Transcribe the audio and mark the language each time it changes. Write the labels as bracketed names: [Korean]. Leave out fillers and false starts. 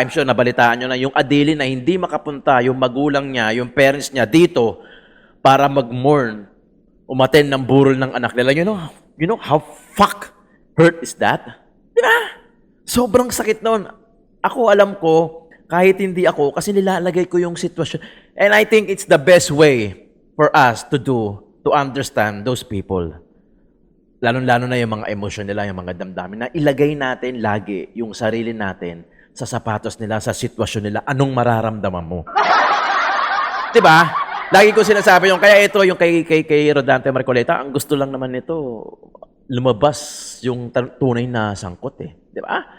[Filipino] I'm sure nabalitaan nyo na yung Adili na hindi makapunta, yung magulang niya, yung parents niya dito, para mag-mourn, umaten ng burol ng anak nila. [English] You know how hurt is that? [Filipino] Di ba? Sobrang sakit noon. Ako alam ko, kahit hindi ako, kasi nilalagay ko yung sitwasyon. [English] And I think it's the best way for us to do, to understand those people. [Filipino] Lalo-lalo na yung mga emosyon nila, yung mga damdamin, na ilagay natin lagi yung sarili natin sa sapatos nila, sa sitwasyon nila, anong mararamdaman mo. Di ba? Lagi ko sinasabi yung, kaya ito, yung kay Rodante Marcoleta, ang gusto lang naman nito, lumabas yung tunay na sangkot eh. Di ba?